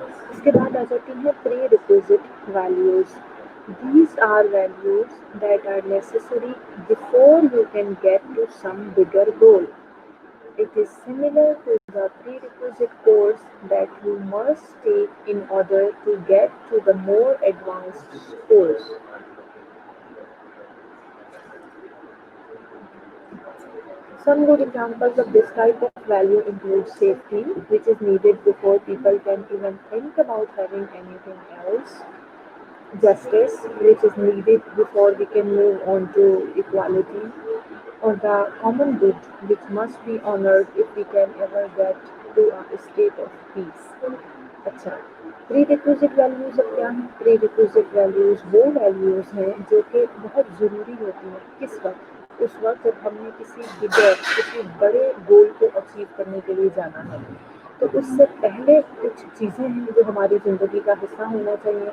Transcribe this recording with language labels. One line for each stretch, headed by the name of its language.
Urdu: اس کے بعد آ جاتی ہیں پری requisite values.
English: These are values that are necessary before you can get to some bigger goal. It is similar to the prerequisite course that you must take in order to get to the more advanced course. Some good examples of this type of value include safety, which is needed before people can even think about having anything else. Justice, which is needed before we can move on to equality. Or the common good, which must be honored if we can ever get to a state of peace.
Urdu: اچھا، پری requisite values اب کیا ہیں؟ پری requisite values وہ values ہیں جو کہ بہت ضروری ہوتی ہیں. کس وقت؟ اس وقت جب ہم نے کسی بڑے گول کو اچیو کرنے کے لیے جانا ہے. تو اس سے پہلے کچھ چیزیں ہیں جو ہماری زندگی کا حصہ ہونا چاہیے.